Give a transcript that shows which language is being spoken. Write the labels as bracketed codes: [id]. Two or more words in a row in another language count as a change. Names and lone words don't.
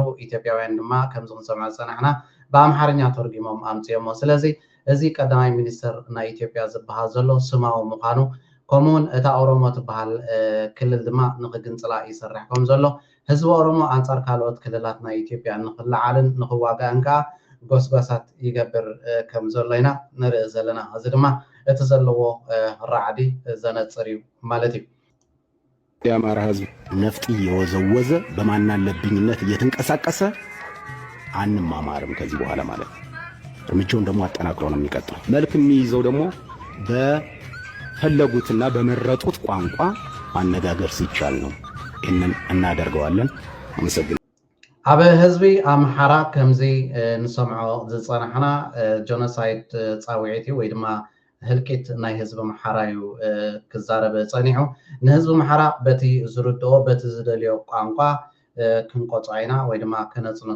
[ti] ኢትዮጵያውያን ድማ ከምዚ ክንሰምዖ ፀናሕና ብኣምሓርኛ ተርጊሞም ኣምፅዮሞ ስለዚ እዚ ቀዳማይ ሚኒስተር ናይ ኢትዮጵያ ዝበሃል ዘሎ ስማዊ ምዃኑ ከምኡውን እታ ኦሮሞ ትበሃል ክልል ድማ ንክግንፅላ ይሰርሕ ከም ዘሎ ህዝቢ ኦሮሞ ኣንጻር ካልኦት ክልላት ናይ ኢትዮጵያ ንክለዓልን ንክዋጋእን ከዓ ጎስጓሳት ይገብር ከም ዘሎ ኢና ንርኢ ዘለና እዚ ድማ እቲ ዘለዎ ራዕዲ ዘነፅር እዩ ማለት እዩ [am] የአማራ ህዝብ ነፍጥ እየወዘወዘ በማናለብኝነት እየተንቀሳቀሰ አንማማርም ከዚህ በኋላ ማለት ነው። እርምጃውን ደግሞ አጠናክሮ ነው የሚቀጥለው። መልክ የሚይዘው ደግሞ በፈለጉትና በመረጡት ቋንቋ ማነጋገር ሲቻል ነው። ይህንን እናደርገዋለን። አመሰግናለሁ። [ti] ኣብ ህዝቢ ኣምሓራ ከምዚ ንሰምዖ ዝፀናሕና ጆኖሳይድ ፃውዒት እዩ ወይ ድማ ህልቂት ናይ ህዝቢ ኣምሓራ እዩ ክዛረብ ፀኒሑ ንህዝቢ ኣምሓራ በቲ ዝርድኦ በቲ ዝደልዮ ቋንቋ ክንቆፅዖ ኢና ወይ ድማ ከነፅነቶ